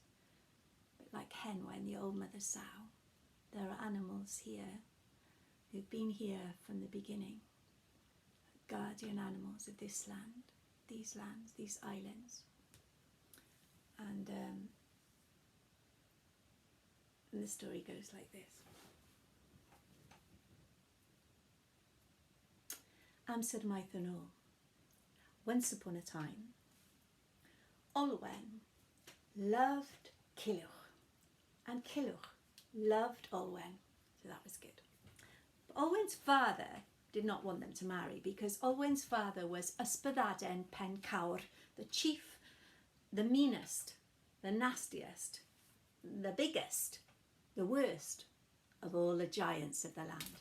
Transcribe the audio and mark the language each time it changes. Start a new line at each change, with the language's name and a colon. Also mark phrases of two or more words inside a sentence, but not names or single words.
English: But like Henwen, the old mother sow, there are animals here who've been here from the beginning, guardian animals of this land, these lands, these islands. And the story goes like this.
Welsh: amser maith yn ôl.
English: Once upon a time, Olwen loved Culhwch, and Culhwch loved Olwen, so that was good. But Olwen's father did not want them to marry because Olwen's father was Ysbyddaden Pen Cawr, the chief, the meanest, the nastiest, the biggest, the worst of all the giants of the land.